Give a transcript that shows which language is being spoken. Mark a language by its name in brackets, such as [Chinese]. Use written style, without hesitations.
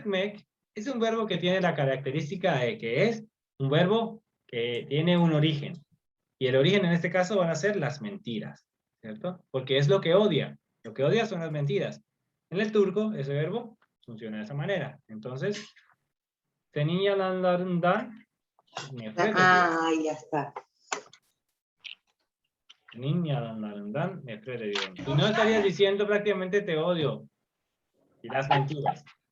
[Spanish] etmek es un verbo que tiene la característica de que es un verbo que tiene un origen. Y el origen en este caso van a ser las mentiras, ¿cierto? Porque es lo que odia. Lo que odia son las mentiras. En el turco, ese verbo funciona de esa manera. Entonces, [Turkish] senin yalanlarından nefret ediyor. [Spanish] Ya está. [Turkish] Senin yalanlarından nefret ediyorum. [Spanish] Si no, estarías diciendo prácticamente te odio. Y las mentiras.